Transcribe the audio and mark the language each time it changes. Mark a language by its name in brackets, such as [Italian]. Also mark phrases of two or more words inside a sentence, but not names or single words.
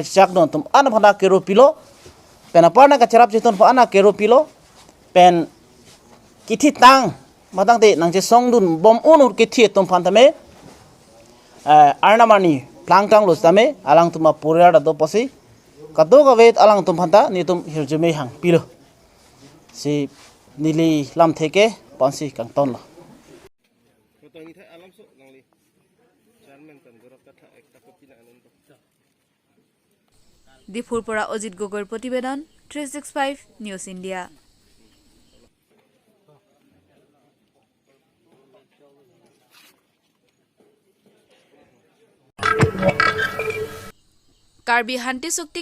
[Karbi] chak don tum ana phanda kero pilo penapa nangka cerap citon pho ana kero pilo pen kithi tang matang te nangche songdun bom onur kithi tum phantame arnamani plangtang lostame alang tuma puriar do posi kado gavet alang tum phanta nitum hirjume hang pilo si nili lam theke pansi kangton la [Assamese] ডিফুৰ পৰা অজিত গগৈৰ প্ৰতিবেদন 365 নিউজ ইণ্ডিয়া কাৰ্বি শান্তি চুক্তিক